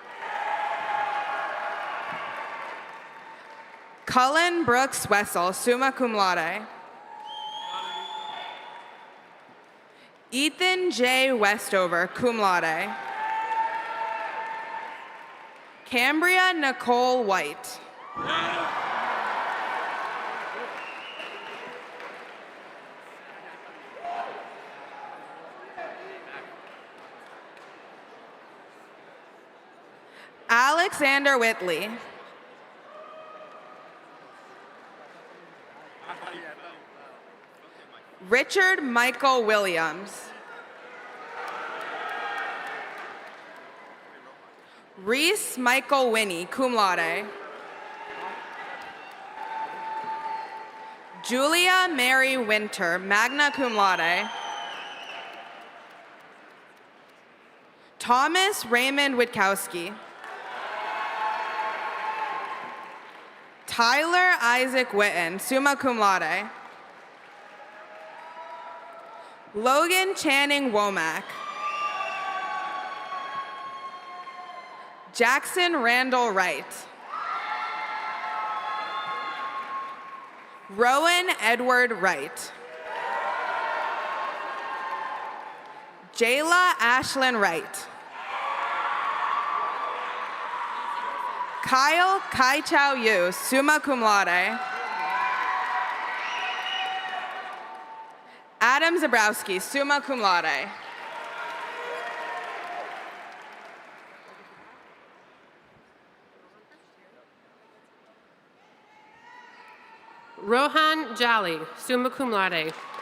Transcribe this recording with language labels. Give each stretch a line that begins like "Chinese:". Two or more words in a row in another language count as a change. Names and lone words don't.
English: Cullen Brooks Wessel,
Latin: summa cum laude.
English: Ethan J. Westover,
Latin: cum laude.
English: Cambria Nicole White. Alexander Whitley. Richard Michael Williams. Reese Michael Winnie,
Latin: cum laude.
English: Julia Mary Winter,
Latin: magna cum laude.
English: Thomas Raymond Witkowski. Tyler Isaac Witten,
Latin: summa cum laude.
English: Logan Channing Womack. Jackson Randall Wright. Rowan Edward Wright. Jayla Ashlyn Wright. Kyle Kai Chow Yu,
Latin: summa cum laude.
English: Adam Zabrowski,
Latin: summa cum laude.
English: Rohan Jolly,
Latin: summa cum laude.